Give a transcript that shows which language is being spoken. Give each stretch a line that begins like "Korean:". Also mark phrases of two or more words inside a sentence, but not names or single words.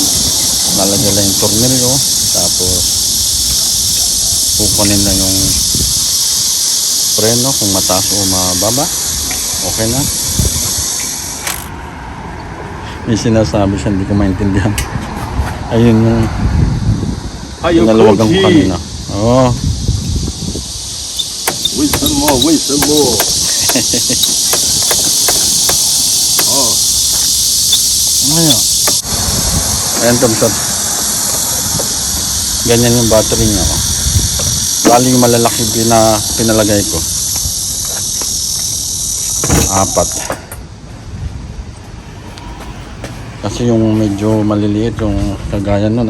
Filipino: Lalagyan lang yung tornilyo. Tapos kukunin na yung preno kung mataas o mababa. Okay na. May sinasabi siya, hindi ko maintindihan. Ayun yung pinalawagan ko kanina. Oo.
Chinese: 为什么？为什么？哦，
Filipino: Ayan. Ayan, Tomshot. Ganyan yung battery niya. Oh. Bali yung malalaki pinalagay ko. 4. Kasi yung medyo maliliit yung kagaya nun.